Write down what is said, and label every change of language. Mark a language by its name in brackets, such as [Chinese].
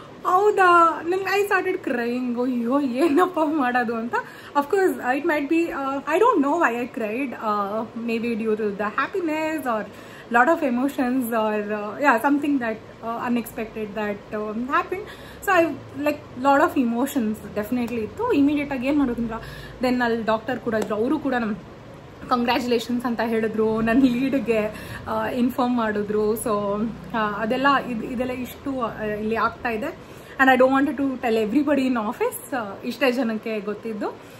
[Kannada] ಹೌದಾ, ನಂಗೆ [English] I started crying. [Kannada] ಅಯ್ಯೋ ಏನಪ್ಪ ಮಾಡೋದು ಅಂತ. [English] Of course it might be, I don't know why I cried, maybe due to the happiness or lot of emotions or yeah, something that unexpected that happened. So I like lot of emotions definitely [Kannada] ittu. Immediate agi ಏನು ಮಾಡೋದಂದ್ರೆ then ಅಲ್ಲಿ doctor ಕೂಡ ಇದ್ರು, ಅವರು ಕೂಡ ನಮ್ಮ congratulations ಅಂತ ಹೇಳಿದ್ರು, ನನ್ನ ಲೀಡ್ಗೆ ಇನ್ಫಾರ್ಮ್ ಮಾಡಿದ್ರು. ಸೊ ಅದೆಲ್ಲ ಇದೆಲ್ಲ ಇಷ್ಟು ಇಲ್ಲಿ ಆಗ್ತಾ ಇದೆ. [English] and I don't want to tell everybody in office, [Kannada] ಇಷ್ಟೇ ಜನಕ್ಕೆ ಗೊತ್ತಿದ್ದು.